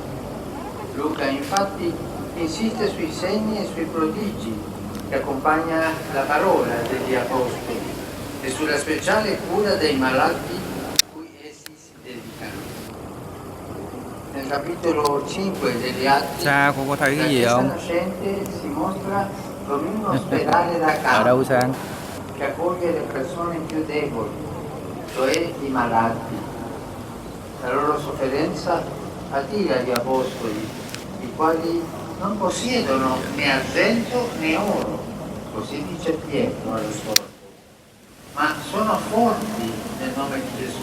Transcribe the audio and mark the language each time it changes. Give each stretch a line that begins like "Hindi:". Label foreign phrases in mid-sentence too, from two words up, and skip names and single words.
Italian: Luca infatti insiste sui segni e sui prodigi che accompagna la parola degli apostoli e sulla speciale cura dei malati cui essi si dedicano. Nel capitolo 5 degli Atti,
Vietnamese: Xa cô có thấy
Italian: la
Vietnamese: cái gì
Italian: Chiesa
Vietnamese: không?
Italian: nascente si mostra come un ospedale da
Vietnamese: Ở đâu
Italian: campo
Vietnamese: Sang?
Italian: che accoglie le persone più deboli, cioè i malati. La loro sofferenza attira gli apostoli, i quali non possiedono né argento né oro, così dice Pietro allo scorso, ma sono forti nel nome di Gesù.